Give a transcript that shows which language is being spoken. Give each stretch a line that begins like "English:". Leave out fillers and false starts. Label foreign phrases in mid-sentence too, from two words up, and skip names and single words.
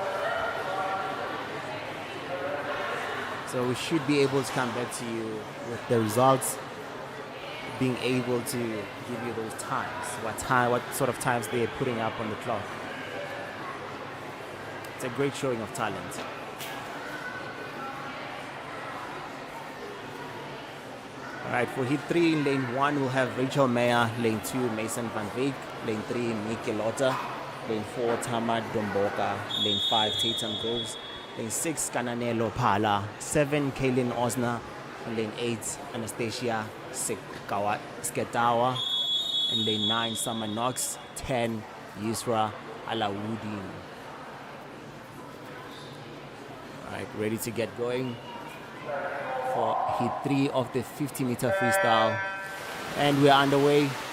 English: So we should be able to come back to you with the results, being able to give you those times, what sort of times they're putting up on the clock. It's a great showing of talent. All right, for heat 3 in lane 1 we'll have Rachel Meyer, lane 2 Mason van Veek, lane 3 Miki Lotta, lane 4 Tamar Domboka, lane 5 Tatum Groves, lane 6 Kananelo Phala, 7 Kaylin Osner, and lane 8 Anastasia Sketawa, and lane 9 Summer Knox, 10 Yusra Alawuddin. Alright, ready to get going for heat 3 of the 50 meter freestyle, and we're underway.